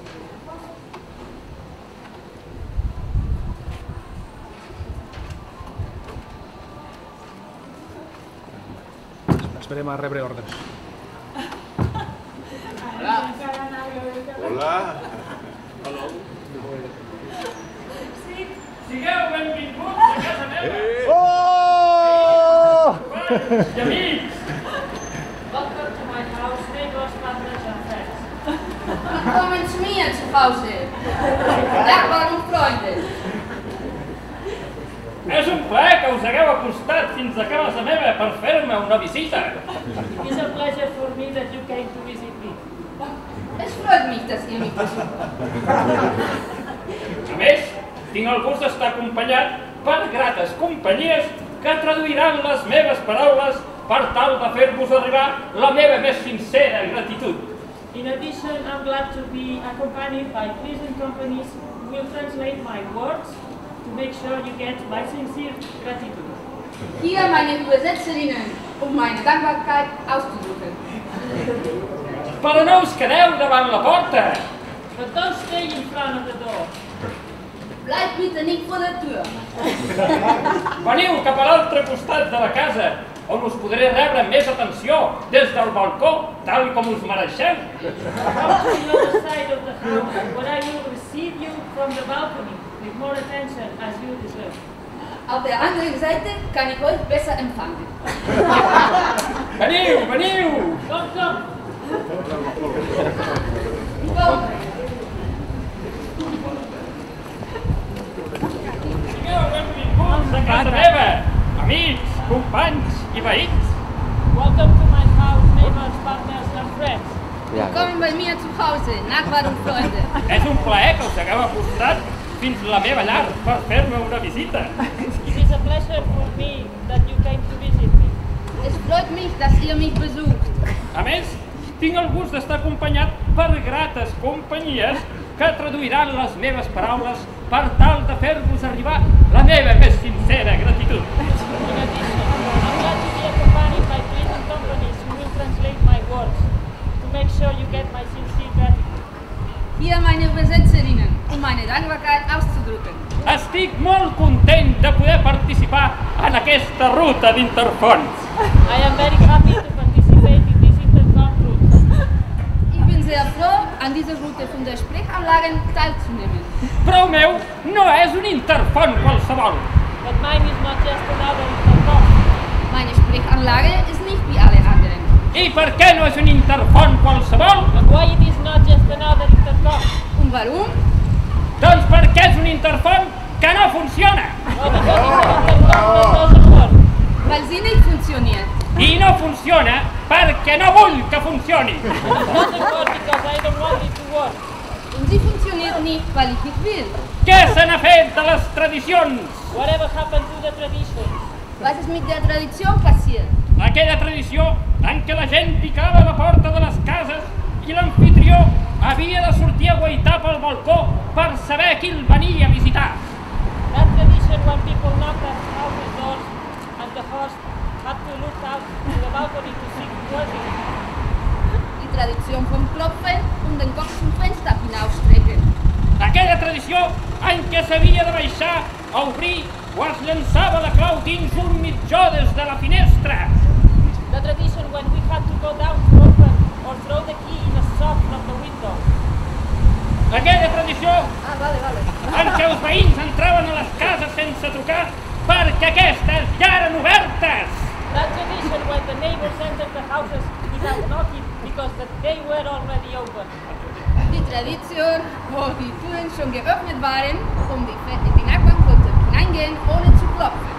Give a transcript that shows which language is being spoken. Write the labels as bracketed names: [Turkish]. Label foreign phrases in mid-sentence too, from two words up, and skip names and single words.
[Catalan] Esperem a rebre ordres. Hola. Hola. Sigueu benvinguts a casa meva. Oh! I amics. [English] Welcome to my house, neighbors, partners and friends. [German] Willkommen zu mir zu Hause. Nachbarn und Freunde. [Catalan] És un plaer que us hagueu acostat fins a casa meva per fer-me una visita. [English] It is a pleasure for me that you came to visit me. [German] Es freut mich, dass ihr mich besucht. [Catalan] A més, tinc el gust d'estar acompanyat per grates companyies que traduiran les meves paraules per tal de fer-vos arribar la meva més sincera gratitud. [English] In addition, I'm glad to be accompanied by pleasant companies who will translate my words to make sure you get my sincere gratitude. [German] Hier meine Übersetzerinnen, um meine Dankbarkeit auszudrücken. [Catalan] Però no us quedeu davant la porta. [English] But don't stay in front of the door. [German] Bleibt bitte nicht vor der Tür. [Catalan] Veniu cap a l'altre costat de la casa, on us podré rebre amb més atenció des del balcó, tal com us mereixeu. [English] Come to the other side of the house, where I will receive you from the balcony with more attention as you deserve. [German] Auf der anderen Seite kann ich euch besser empfangen. [Catalan] Veniu, veniu! [English] Come. [German] Komm. [Catalan] Sigueu benvinguts a casa meva, amics, companys i veïns. [English] Welcome to my house, neighbors, partners and friends. [German] Willkommen bei mir zu Hause, Nachbarn und Freunde. [Catalan] És un plaer que us hagueu acostat fins a la meva llar per fer-me una visita. [English] It is a pleasure for me that you came to visit me. [German] Es freut mich, dass ihr mich besucht. [Catalan] A més, tinc el gust d'estar acompanyat per grates companyies que traduiran les meves paraules per tal de fer-vos arribar la meva més sincera gratitud. [English] In addition, I'm glad to be accompanied by pleasant companies who will translate my words to make sure you get my sincere gratitude. [German] Hier meine Übersetzerinnen, um meine Dankbarkeit auszudrücken. [Catalan] Estic molt content de poder participar en aquesta ruta d'interfons. [English] I am very happy to participate in this intercom route. [German] Ich bin sehr froh, an dieser Route von der Sprechanlage teilzunehmen. [Catalan] Però el meu no és un interfon qualsevol. [English] But mine is not just another intercom. [German] Meine Sprechanlage ist nicht wie alle anderen. [Catalan] I per què no és un interfon qualsevol? [English] And why it is not just another intercom? [German] Und warum? [Catalan] Doncs perquè és un interfon que no funciona. [English] Well, because it's an intercom that doesn't work. [German] Weil sie nicht funktioniert. [Catalan] I no funciona perquè no vull que funcioni. [English] And it doesn't work because I don't want it to work. [German] Und sie funktioniert nicht, weil ich nicht will. [Catalan] Què se n'ha fet de les tradicions? [English] Whatever happened to the traditions? [German] Was ist mit der Tradition passiert? [Catalan] Aquella tradició en què la gent picava a la porta de les cases i l'amfitrió havia de sortir a guaitar pel balcó per saber qui el venia a visitar. [English] That tradition when people knocked at houses' doors and the host had to look out to the balcony to see who was it. [German] Die Tradition vom Klopfen und den Kopf zum Fenster hinausstrecken. [Catalan] Aquella tradició en què s'havia de baixar a obrir o es llançava la clau dins un mitjó des de la finestra. [English] The tradition when we had to go down to open or throw the key in a sock from the window. [Catalan] Aquella tradició Vale. en què els veïns entraven a les cases sense trucar perquè aquestes ja eren obertes. [English] That tradition when the neighbors entered the houses without knocking because they were already open. [German] Die Tradition, wo die Türen schon geöffnet waren, die Nachbarn konnten hineingehen, ohne zu klopfen.